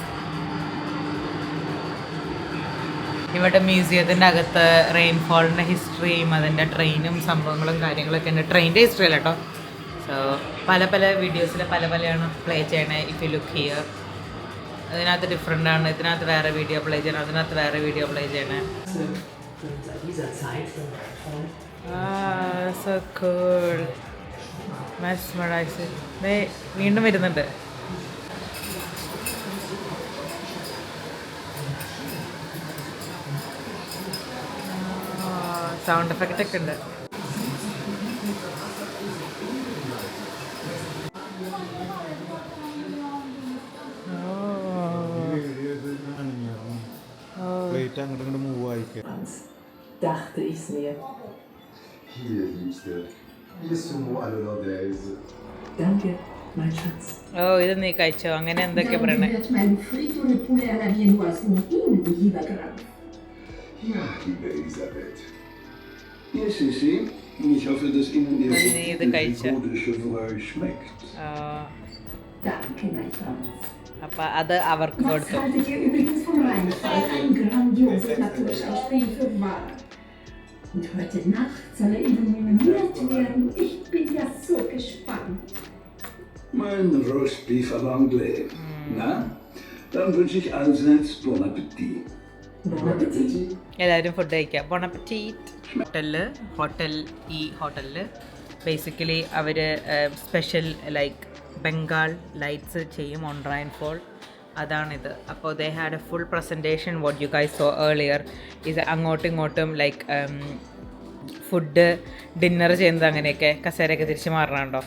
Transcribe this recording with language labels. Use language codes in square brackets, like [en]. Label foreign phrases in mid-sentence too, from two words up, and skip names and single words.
[ml] ഇവിടെ മ്യൂസിയത്തിൻ്റെ അകത്ത് റെയിൻഫോളിൻ്റെ ഹിസ്റ്ററിയും അതിൻ്റെ ട്രെയിനും സംഭവങ്ങളും കാര്യങ്ങളൊക്കെ ഉണ്ട്. ട്രെയിനിൻ്റെ ഹിസ്റ്ററി അല്ല കേട്ടോ. സോ പല പല വീഡിയോസിൽ പല പലയാണ് പ്ലേ ചെയ്യണേ. [en] if you look here [ml] അതിനകത്ത് ഡിഫറെൻ്റ് ആണ്. ഇതിനകത്ത് വേറെ വീഡിയോ പ്ലേ ചെയ്യണം, അതിനകത്ത് വേറെ വീഡിയോ പ്ലേ ചെയ്യണേ. [en] So cool. [ml] മെസ്മറൈസ്. വീണ്ടും വരുന്നുണ്ട്. [en] sound effect [ml] ഒക്കെ ഉണ്ട്. പ്ലേറ്റ് അങ്ങോട്ട് ഇങ്ങോട്ട് മൂവ് ആയിക്കോ. [de] Hier, Liebste. Bist du nur alle Nordese? Danke, mein Schatz. [ml] ഓ ഇത് നീ കഴിച്ചോ? അങ്ങനെ എന്തൊക്കെ പറയണേ? [de] Ja, liebe Elisabeth. Hier, Sissi. Ich hoffe, dass Ihnen Ihr [fr] Eau Chevreuil [de] schmeckt. Danke, mein Franz. [ml] അപ്പം അത് അവർക്ക് [de] Was [ml] കൊടുത്തു. [de] haltet ihr übrigens vom Rheinfall? Ein grandioses Naturschauspiel für wahr. Und heute Nacht soll er illuminiert werden. Ich bin ja so gespannt. Mein Roastbeef [fr] à l'anglais. [de] Na, dann wünsche ich allseits [fr] bon appétit. Bon Appetit. [ml] എല്ലാവരും ഫുഡ് കഴിക്കാം. [fr] bon appétit. [ml] ഈ ഹോട്ടലിൽ ബേസിക്കലി അവർ [en] special like Bengal lights [ml] ചെയ്യും [en] on Rheinfall. [ml] അതാണിത്. [en] അപ്പോൾ they had a full presentation what you guys saw earlier. [ml] ഇത് അങ്ങോട്ടും ഇങ്ങോട്ടും [en] like food dinner [ml] ചെയ്യുന്നത് അങ്ങനെയൊക്കെ കസേരയൊക്കെ തിരിച്ച് മാറണുണ്ടോ?